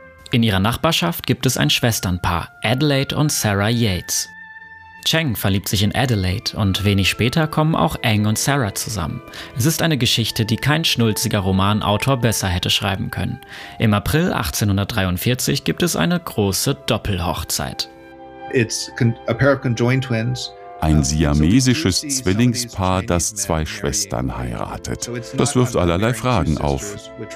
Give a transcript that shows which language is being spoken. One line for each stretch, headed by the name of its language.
German: In ihrer Nachbarschaft gibt es ein Schwesternpaar, Adelaide und Sarah Yates. Cheng verliebt sich in Adelaide und wenig später kommen auch Eng und Sarah zusammen. Es ist eine Geschichte, die kein schnulziger Romanautor besser hätte schreiben können. Im April 1843 gibt es eine große Doppelhochzeit.
English: It's a pair of conjoined twins.
German: Ein siamesisches Zwillingspaar, das zwei Schwestern heiratet. Das wirft allerlei Fragen auf.